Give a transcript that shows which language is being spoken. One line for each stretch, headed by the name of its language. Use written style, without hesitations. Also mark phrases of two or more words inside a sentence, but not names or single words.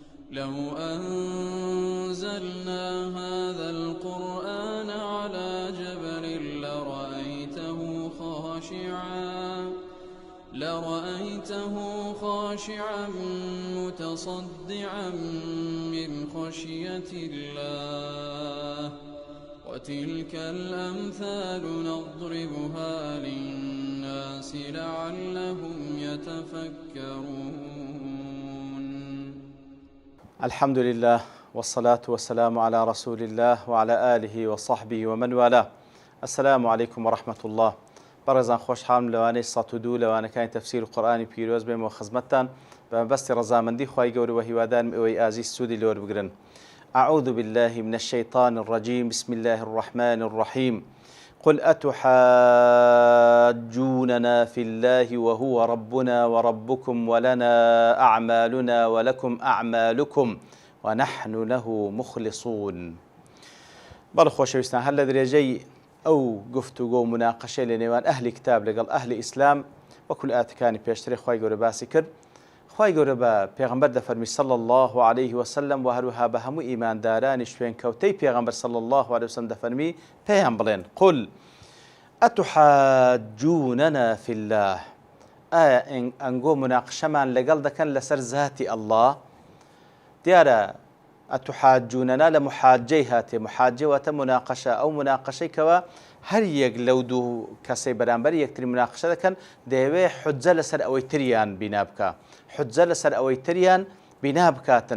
Arabic: لو أنزلنا هذا القرآن على جبل لرأيته خاشعا متصدعا من خشية الله وتلك الأمثال نضربها للناس لعلهم يتفكرون. الحمد لله والصلاة والسلام على رسول الله وعلى آله وصحبه ومن والاه. السلام عليكم ورحمة الله.
Central Kurdish: بەڕێزان خۆشحاڵم لەوانەی 102 لەوانەکانی تەفسیر و قورئانی پیرۆز بێمەوە خزمەتتان بەمەبەستی ڕەزامەندی خوای گەورە و هیوادارم ئەوەی ئازیز سوودی لێوە بگرن.
Arabic: أعوذ بالله من الشيطان الرجيم. بسم الله الرحمن الرحيم. قل أتحاجوننا في الله وهو ربنا وربكم ولنا أعمالنا ولكم أعمالكم ونحن له مخلصون.
Central Kurdish: بەڵێ خۆشەویستان، هەر لە درێژەی ئەو گفتوگۆ و مناقەشەی لە نێوان ئەهلی کتاب لەگەڵ ئەهلی ئیسلام وەکو ئاتەکانی پێشترێ خوای گەورە باسی کرد. خوای گەورە بە پێغەمبەر دەفەرمی
Arabic: صلی الله عليه وسلم
Central Kurdish: و هەروەها بە هەموو ئیماندارانی شوێنکەوتەی پێغەمبەر
Arabic: صلی الله عليه وسلم
Central Kurdish: دەفەرمی پێیان بڵێن
Arabic: قل ئەتحاجوننا في الله.
Central Kurdish: ئایا ئەنگۆ مناقشەمان لەگەڵ دەکەن لەسەر ذاتی ئەڵڵا؟ دیارە ئەتحاجوننا لە محاجەی هاتێ. محاجە واتە مناقەشە، ئەو مناقەشەی کەوە هەر یەک لەو دوو کەسەی بەرامبەر یەکتری مناقەشە دەکەن دەیەوێ حجە لەسەر ئەوەی تریان بینا بکە، حجە لەسەر ئەوەی تریان بینا بکاتن.